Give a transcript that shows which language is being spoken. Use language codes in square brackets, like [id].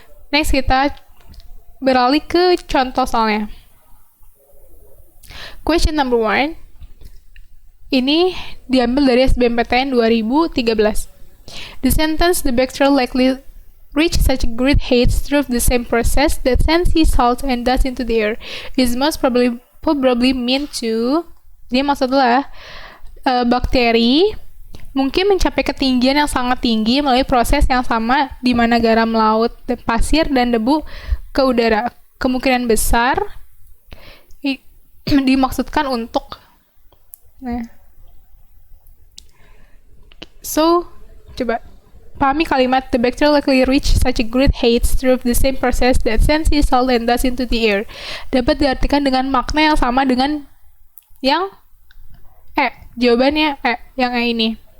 [id] Next, kita beralih ke contoh soalnya. [en] Question number 1. [id] Ini diambil dari SBMPTN 2013. [en] The sentence, the bacteria likely reach such great heights through the same process that sends sea salt and dust into the air, is most probably meant to. [id] Jadi maksudnya bakteri mungkin mencapai ketinggian yang sangat tinggi melalui proses yang sama di mana garam laut, pasir, dan debu ke udara. Kemungkinan besar dimaksudkan untuk. Nah. [en] So, [id] coba pahami kalimat [en] the bacteria likely reach such a great height through the same process that sends sea salt and dust into the air. [id] Dapat diartikan dengan makna yang sama dengan yang jawabannya yang ini.